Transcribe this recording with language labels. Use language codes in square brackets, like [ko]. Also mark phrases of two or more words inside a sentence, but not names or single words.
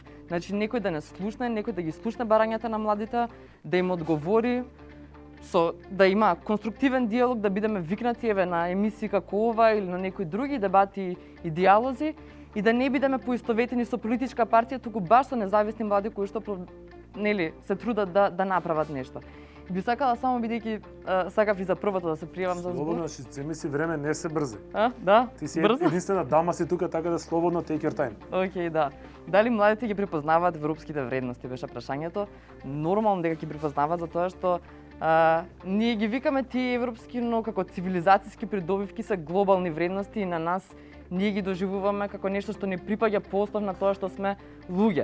[mk] Значи некој да не слушне, некој да ги слушне барањата на младите, да им одговори да има конструктивен диалог, да бидеме викнати на емисии како ова или на некои други дебати и диалози и да не бидеме поистоветени со политичка партија, туку баш со независни млади кои што нели се трудат да направат нешто. Би сакала само бидејќи сакав и за првото да се пријавам за збор. Слободно, земи си време, не се брзи. Да? Ти си брзо? единствена дама си тука, така да слободно [en] take your time. [mk] Океј, да. Дали младите ги препознаваат европските вредности, беше прашањето. Нормално дека ги препознаваат затоа што ние ги викаме тие европски, но како цивилизацијски придобивки се глобални вредности и на нас ние ги доживуваме како нешто што не припаѓа по основ на тоа што сме луѓе.